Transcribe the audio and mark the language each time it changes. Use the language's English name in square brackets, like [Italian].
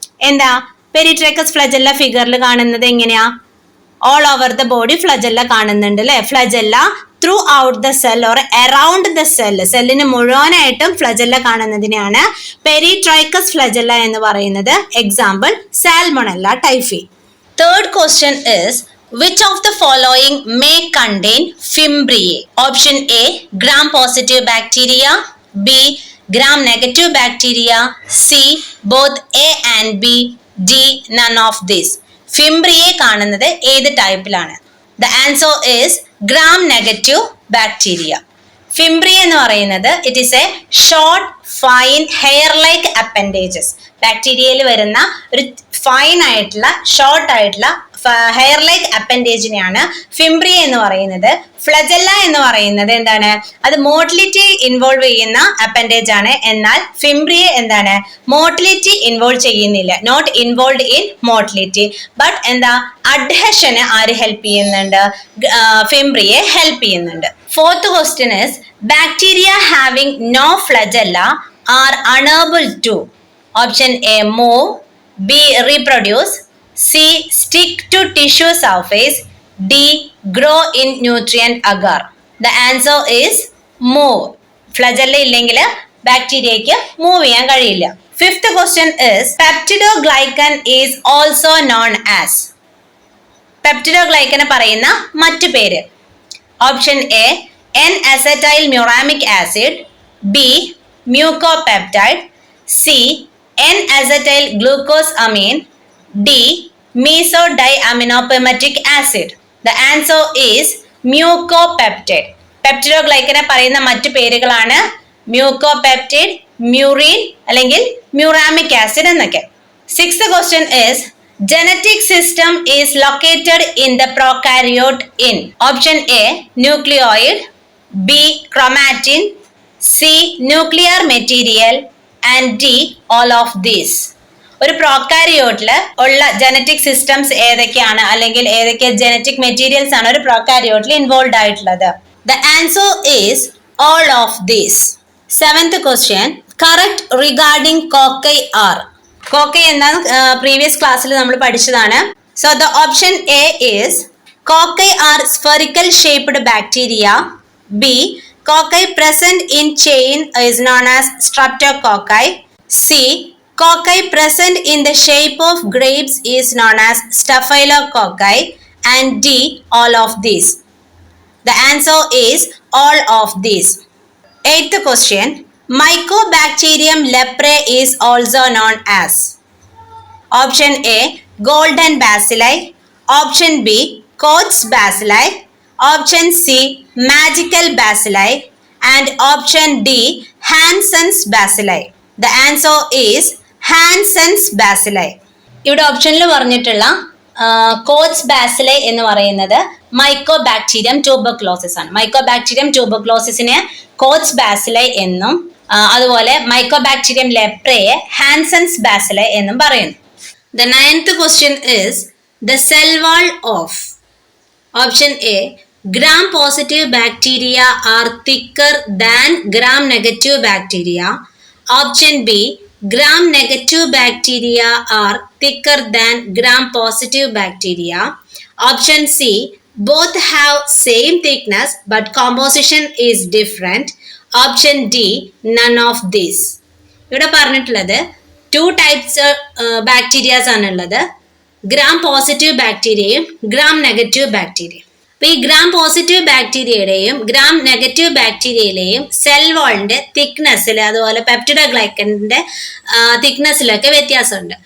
[Malayalam] എന്താ പെരിട്രൈക്കസ് ഫ്ലജല്ല ഫിഗറിൽ കാണുന്നത് എങ്ങനെയാ? [English] all over the body [Malayalam] flagella കാണുന്നുണ്ട് അല്ലെ. Flagella [English] throughout the cell or around the cell, [Malayalam] സെല്ലിന് മുഴുവനായിട്ടും ഫ്ലജല്ല കാണുന്നതിനെയാണ് പെരിട്രൈക്കസ് ഫ്ലജല്ല എന്ന് പറയുന്നത്. [English] Example Salmonella typhi. Third question is, which of the following may contain fimbriae? Option A, gram positive bacteria, B, gram negative bacteria, C, both A and B, D, none of this. [Malayalam] Fimbriae കാണുന്നത് ഏത് ടൈപ്പിലാണ്? [English] The answer is gram negative bacteria. Fimbriae [Malayalam] എന്ന് പറയുന്നത് [English] It is a short fine hair like appendages. [Malayalam] ബാക്ടീരിയയിൽ വരുന്ന ഒരു fine ആയിട്ടുള്ള short ആയിട്ടുള്ള hair like അപ്പൻഡേജിനെയാണ് fimbria എന്ന് പറയുന്നത്. ഫ്ലജല്ല എന്ന് പറയുന്നത് എന്താണ്? അത് മോട്ടിലിറ്റി ഇൻവോൾവ് ചെയ്യുന്ന അപ്പൻഡേജ് ആണ്. എന്നാൽ ഫിംബ്രിയ എന്താണ്? മോട്ടിലിറ്റി ഇൻവോൾവ് ചെയ്യുന്നില്ല, [English] Not involve in motility. [Malayalam] But എന്താ, അഡ്ഹഷന് ആര് ഹെൽപ്പ് ചെയ്യുന്നുണ്ട്? ഫിംബ്രിയെ ഹെൽപ്പ് ചെയ്യുന്നുണ്ട്. [English] Fourth question is, bacteria having no flagella are unable to. Option A move, B reproduce, C, stick to tissue surface, D, grow in nutrient agar. The answer is move. [Malayalam] Flagella ഇല്ലെങ്കിൽ ബാക്ടീരിയയ്ക്ക് move ചെയ്യാൻ കഴിയില്ല. [English] Fifth question is, Peptidoglycan is also known as. Peptidoglycan [Malayalam] പറയുന്ന മറ്റു പേര്. [English] Option A N-acetyl muramic acid, B Mucopeptide. C. N-acetyl glucosamine. D. Mesodiaminopimetic acid. The answer is Mucopeptide. [Malayalam] Peptidoglycan പറയുന്ന മറ്റു പേരുകളാണ് Mucopeptide, murein അല്ലെങ്കിൽ muramic acid എന്നൊക്കെ. [English] Sixth question is genetic system is located in the prokaryote in option A nucleoid, B chromatin, C nuclear material and D all of these. [Malayalam] ഒരു പ്രോകാരിയോട്ടിൽ ഉള്ള genetic systems ഏതൊക്കെയാണ് അല്ലെങ്കിൽ ഏതൊക്കെ ജനറ്റിക് മെറ്റീരിയൽസ് ആണ് ഒരു പ്രോകാരിയോട്ടിൽ involve ആയിട്ടുള്ളത്? [English] The answer is all of these. Seventh question correct regarding cocci are. [Malayalam] Cocci എന്താണ് previous ക്ലാസ്സിൽ നമ്മൾ പഠിച്ചതാണ്. [English] So the option A is cocci are spherical shaped bacteria. B cocci present in chain is known as streptococci. C. Cocci present in the shape of grapes is known as staphylococci. And D. All of these. The answer is all of these. Eighth question. Mycobacterium leprae is also known as option A. Golden bacilli. Option B. Koch's bacilli. Option C. Magical bacilli. And option D. Hansen's bacilli. The answer is Hansen's bacilli. [Malayalam] ഇവിടെ ഓപ്ഷനിൽ പറഞ്ഞിട്ടുള്ള coach ബാസിലൈ എന്ന് പറയുന്നത് mycobacterium tuberculosis ആണ്. Mycobacterium ട്യൂബർക്ലോസിസിനെ coach ബാസിലൈ എന്നും അതുപോലെ mycobacterium ലെപ്രയെ Hansen's ബാസിലൈ എന്നും പറയുന്നു. [English] The ninth question is the cell wall of option A. Gram positive bacteria are thicker than gram negative bacteria. Option B. Gram negative bacteria are thicker than gram positive bacteria. Option C. Both have same thickness but composition is different. Option D. None of these. [Malayalam] ഇവിടെ പറഞ്ഞിട്ടുള്ളത് two types bacterias ആണുള്ളത്. Gram positive ബാക്ടീരിയയും gram negative ബാക്ടീരിയയും. അപ്പൊ ഈ gram positive ബാക്ടീരിയയുടെയും gram negative ബാക്ടീരിയയിലെയും cell വാളിന്റെ തിക്നെസ്സിൽ അതുപോലെ പെപ്റ്റിഡോഗ്ലൈക്കന്റെ തിക്നെസ്സിലൊക്കെ വ്യത്യാസമുണ്ട്.